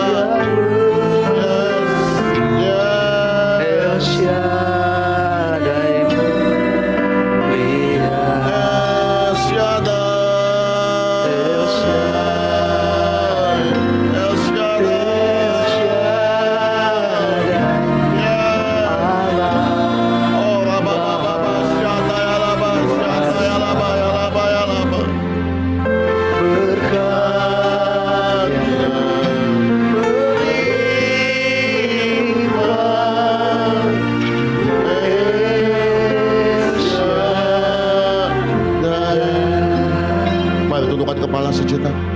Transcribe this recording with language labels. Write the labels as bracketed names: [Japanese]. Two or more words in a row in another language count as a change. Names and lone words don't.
[Indonesian] El Shaddai mulia. El Shaddai. El Shaddai. El Shaddai. Allah. Oh Rabba Baba Shanda ya Rabba. Shanda ya Rabba ya Rabba ya Rabba. Berkatnya Mari tundukkan kepala sejenak.